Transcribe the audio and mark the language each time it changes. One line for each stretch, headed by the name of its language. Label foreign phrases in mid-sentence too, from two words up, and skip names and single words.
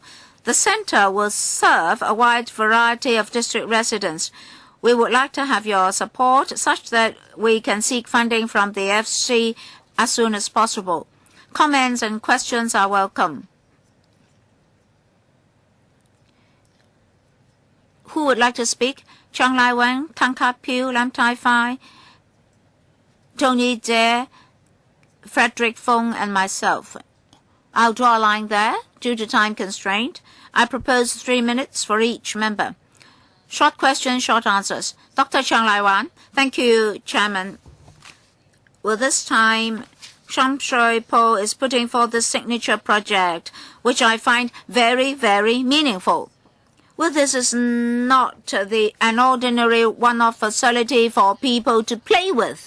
English: The center will serve a wide variety of district residents. We would like to have your support such that we can seek funding from the FC as soon as possible. Comments and questions are welcome. Who would like to speak? Chang Lai Wen, Tang Ka Piu, Lam Tai Fai, Tony Jie, Frederick Fong, and myself. I'll draw a line there due to time constraint. I propose 3 minutes for each member. Short questions, short answers. Dr. Chang Lai Wan. Thank you, Chairman. Well, this time, Sham Shui Po is putting forth the signature project, which I find very, very meaningful. Well, this is not an ordinary one-off facility for people to play with.